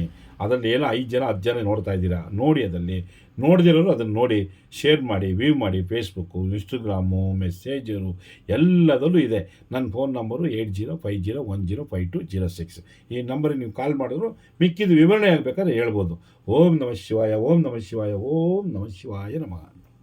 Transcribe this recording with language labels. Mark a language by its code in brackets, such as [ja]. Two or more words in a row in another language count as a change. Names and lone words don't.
[kn] ಅದರಲ್ಲಿ ಏನೋ 5 ಜನ 10 ಜನ ನೋಡ್ತಾ ಇದ್ದೀರಾ, ನೋಡಿ. ಅದರಲ್ಲಿ ನೋಡಿದಿರೋರು ಅದನ್ನು ನೋಡಿ, ಶೇರ್ ಮಾಡಿ, ವ್ಯೂ ಮಾಡಿ. ಫೇಸ್ಬುಕ್ಕು, ಇನ್ಸ್ಟಾಗ್ರಾಮು, ಮೆಸೇಜರು ಎಲ್ಲದಲ್ಲೂ ಇದೆ. ನನ್ನ ಫೋನ್ ನಂಬರು 8050105206. ಈ ನಂಬರಿಗೆ ನೀವು ಕಾಲ್ ಮಾಡಿದ್ರು ಮಿಕ್ಕಿದ್ದು ವಿವರಣೆ ಆಗಬೇಕಾದ್ರೆ ಹೇಳ್ಬೋದು. [sa] ಓಂ ನಮಃ ಶಿವಾಯ, ಓಂ ನಮಃ ಶಿವಾಯ, ಓಂ ನಮಃ ಶಿವಾಯ ನಮಃ.